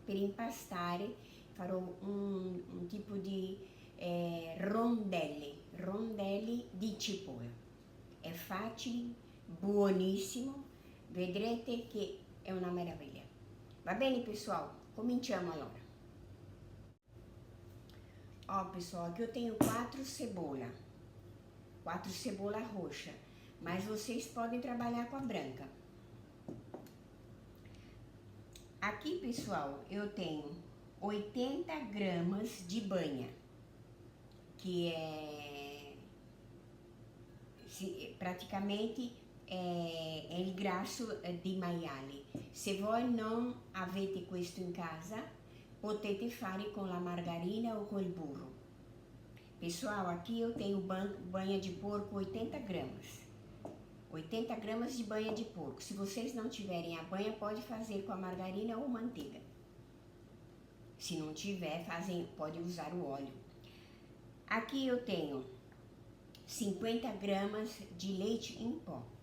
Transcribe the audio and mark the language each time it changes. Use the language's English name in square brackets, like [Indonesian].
[Italian] Per impastare farò un tipo di rondelli di cipolla. È facile, buonissimo, vedrete che è una meraviglia. Va bene, pessoal? Cominciamo allora. [Portuguese] Ó, pessoal, aqui eu tenho 4 cebola roxa, mas vocês podem trabalhar com a branca. Aqui, pessoal, eu tenho 80 gramas de banha, que praticamente [Italian] è il grasso di maiale. Se voi non avete questo in casa, potete fare [Portuguese] com a margarina ou com o burro. Pessoal, aqui eu tenho banha de porco 80 gramas. 80 gramas de banha de porco. Se vocês não tiverem a banha, pode fazer com a margarina ou manteiga. Se não tiver, pode usar o óleo. Aqui eu tenho 50 gramas de leite em pó.